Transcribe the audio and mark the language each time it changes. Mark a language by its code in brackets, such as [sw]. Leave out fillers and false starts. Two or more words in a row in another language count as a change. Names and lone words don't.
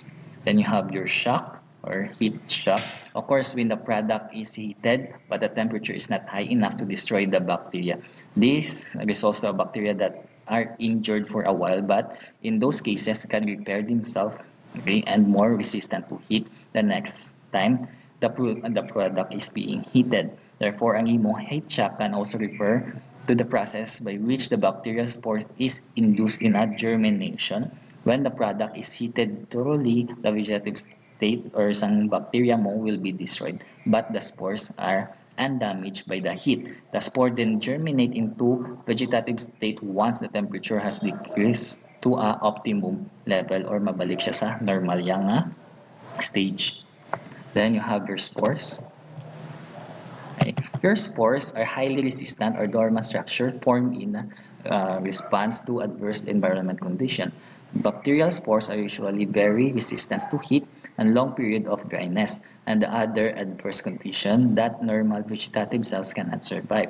[en] Then you have your shock or heat shock. Of course, when the product is heated but the temperature is not high enough to destroy the bacteria. This results to a bacteria that are injured for a while but in those cases can repair themselves, okay, and more resistant to heat the next time the product is being heated. Therefore, [hil] ang imo [en] heat shock can also refer to the process by which the bacterial spore is induced in a germination. When the product is heated thoroughly, the vegetative state or [hil] isang bacteria mo [en] will be destroyed, but the spores are undamaged by the heat. The spore then germinate into vegetative state once the temperature has decreased to a optimum level or [hil] mabalik siya sa normal yang stage. [en] Then you have your spores. Pure spores are highly resistant or dormant structure formed in response to adverse environment condition. Bacterial spores are usually very resistant to heat and long period of dryness and the other adverse condition that normal vegetative cells cannot survive.